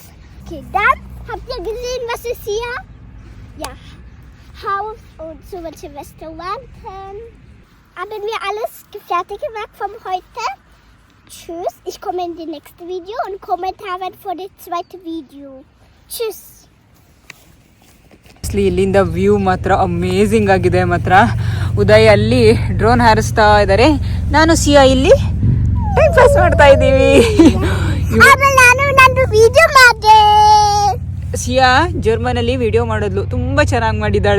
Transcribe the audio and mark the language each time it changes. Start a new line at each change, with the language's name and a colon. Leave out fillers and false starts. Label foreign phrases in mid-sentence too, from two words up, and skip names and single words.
German: Okay, dann habt ihr gesehen, was ist hier? Ja, Haus und so welche Restauranten. Haben wir alles fertig gemacht von heute. Tschüss. Ich komme in die nächste Video und Kommentare für das zweite Video. Tschüss.
Kannada: ಇಲ್ಲಿಂದ ವ್ಯೂ ಮಾತ್ರ ಅಮೇಝಿಂಗ್ ಆಗಿದೆ. ಮಾತ್ರ ಉದಯ್ ಅಲ್ಲಿ ಡ್ರೋನ್ ಹಾರಿಸ್ತಾ ಇದ್ದಾರೆ, ನಾನು ಸಿಯಾ ಇಲ್ಲಿ
English: time pass
Kannada: ಮಾಡ್ತಾ ಇದ್ದೀವಿ. ನಾನು ವಿಡಿಯೋ ಮಾಡಿದೆ. ಸಿಯಾ ಜರ್ಮನಲ್ಲಿ ವಿಡಿಯೋ ಮಾಡೋದ್ಲು, ತುಂಬಾ ಚೆನ್ನಾಗಿ ಮಾಡಿದ್ದಾಳೆ.